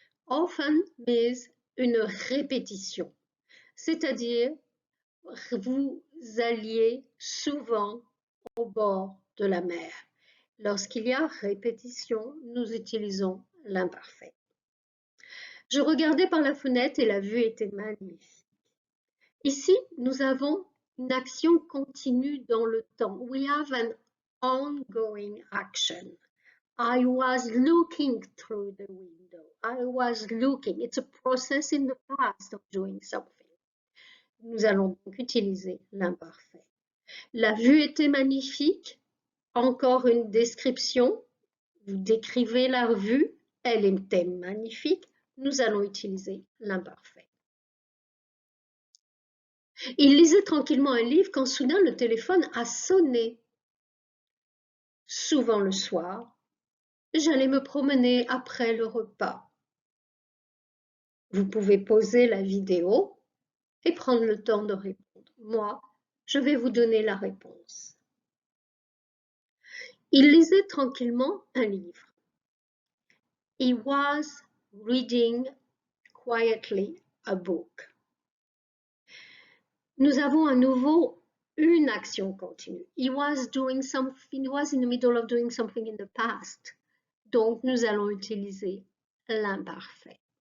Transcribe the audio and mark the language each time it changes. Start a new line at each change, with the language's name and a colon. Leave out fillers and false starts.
English: Often means
French: une répétition. C'est-à-dire, vous alliez souvent au bord de la mer. Lorsqu'il y a répétition, nous utilisons l'imparfait. Je regardais par la fenêtre et la vue était magnifique. Ici, nous avons une action continue dans le temps.
English: We have an ongoing action. I was looking through the window. I was looking. It's a process in the past of doing something.
French: Nous allons donc utiliser l'imparfait. La vue était magnifique. Encore une description. Vous décrivez la vue. Elle était magnifique. Nous allons utiliser l'imparfait. Il lisait tranquillement un livre quand soudain le téléphone a sonné. Souvent le soir, J'allais me promener après le repas. Vous pouvez poser la vidéo et prendre le temps de répondre. Moi, je vais vous donner la réponse. Il lisait tranquillement un livre.
English: He was reading quietly a book.
French: Nous avons à nouveau une action continue.
English: He was doing something, he was in the middle of doing something in the past.
French: Donc, nous allons utiliser l'imparfait.